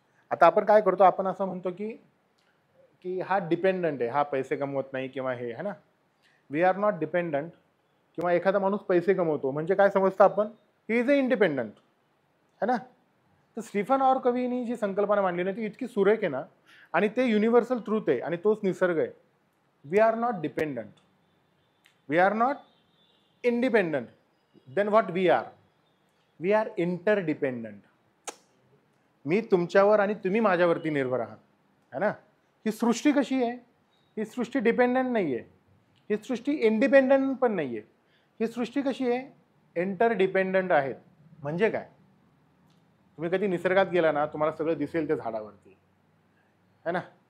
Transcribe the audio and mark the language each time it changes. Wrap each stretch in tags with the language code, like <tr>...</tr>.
<mr>आता आपण काय करतो, आपण असं म्हणतो की की हा डिपेंडंट आहे, हा पैसे कमवत नाही किंवा हे, है ना.</mr> <en>We are not dependent.</en> <mr>किंवा एखादा माणूस पैसे कमवतो म्हणजे काय समजतं आपण,</mr> <en>he is a independent,</en> <mr>है ना. तर स्टीफन ऑरकवीनी जी संकल्पना मांडली ना ती इतकी सुरेख आहे ना, आणि ते युनिव्हर्सल ट्रूथ आहे आणि तोच निसर्ग आहे.</mr> <en>We are not dependent, we are not independent. Then what we are? We are interdependent.</en> <mr>मी तुमच्यावर आणि तुम्ही माझ्यावरती निर्भर आहात, है ना. ही सृष्टी कशी आहे? ही सृष्टी डिपेंडंट नाही आहे, ही सृष्टी इंडिपेंडंट पण नाही आहे. ही सृष्टी कशी आहे? इंटरडिपेंडंट आहेत. म्हणजे काय? तुम्ही कधी निसर्गात गेला ना, तुम्हाला सगळं दिसेल त्या झाडावरती, है ना.</mr>